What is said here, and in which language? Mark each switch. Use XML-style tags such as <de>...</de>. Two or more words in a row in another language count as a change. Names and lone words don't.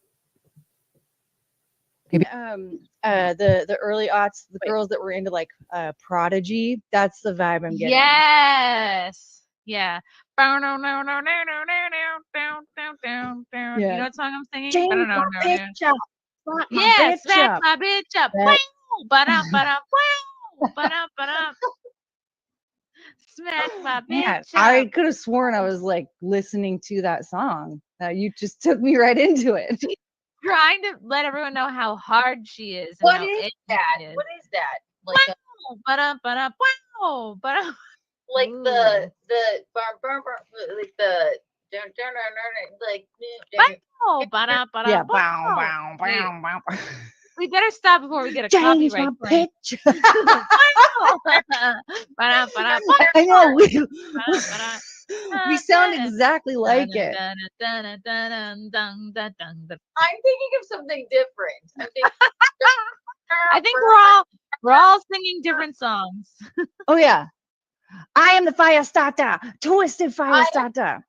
<en>The early aughts, the girls that were into like Prodigy, that's the vibe I'm getting. Yes. Yeah. Yeah. You know what song I'm singing? James, I don't know. my bitch up. Slap my Yeah, bitch smack up. my bitch up. That- Ba-dum, ba-dum, wow. Ba-dum, ba-dum. Smack my bitch Man, up. I could have sworn I was like listening to that song. You just took me right into it. Trying to let everyone know how hard she is. And What how is edgy that? she is. What is that? Like Wow. Ba-dum, ba-dum, wow. Ba-dum. like Ooh. the like the like Wow. Ba-dum, ba-dum, yeah, wow. bow. We better stop before we get a James, copyright my claim. bitch. Ba-dum, ba-dum, I know ba-dum, we sound exactly like it. I'm I'm thinking of something different. I think we're all singing different songs. Oh yeah. I am the fire starter, twisted fire starter.</en>